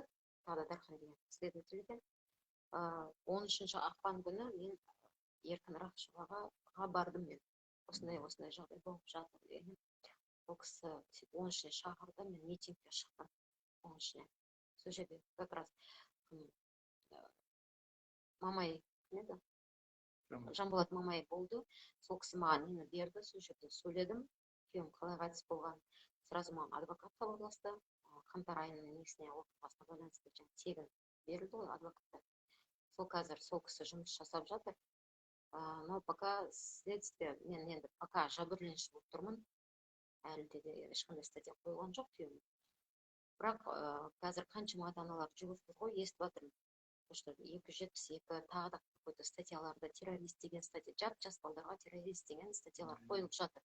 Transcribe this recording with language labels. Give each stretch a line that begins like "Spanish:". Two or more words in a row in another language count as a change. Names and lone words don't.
Kazakh: Тағы да Дархан деген следователь екен. 13 ақпан күні мен Еркін Рахшеваға бардым мен. Осындай жағдай болып жатыр деген. Ол кісі 13-не шақырды, мен митингке шықтым. 13-не. Сол жерде
Russian: как раз
Kazakh: Мамай неді? Жанболат Мамай болды. Сол кісі маған нені берді, сол жерде сөйледім. Күйеуім қалай қайтыс болған. Сразу маған адвокат хабарласты. Қаңтар айының несіне оқиғасына байланысты тегін берілді ғой адвокаттар. Сол қазір сол кісі жұмыс жасап жатыр.
Russian: Но пока следствие,
Kazakh: мен енді пока жәбірленуші болып тұрмын. Әлі де ешқандай статья қойылған жоқ күйеуім. Бірақ қазір қаншама ата аналар жүрсіз ғой, естіп жатырмын. Что 272 тағы да какой-то статьяларда террорист деген статья, жап-жас балдарға террорист деген статьялар қойылып жатыр.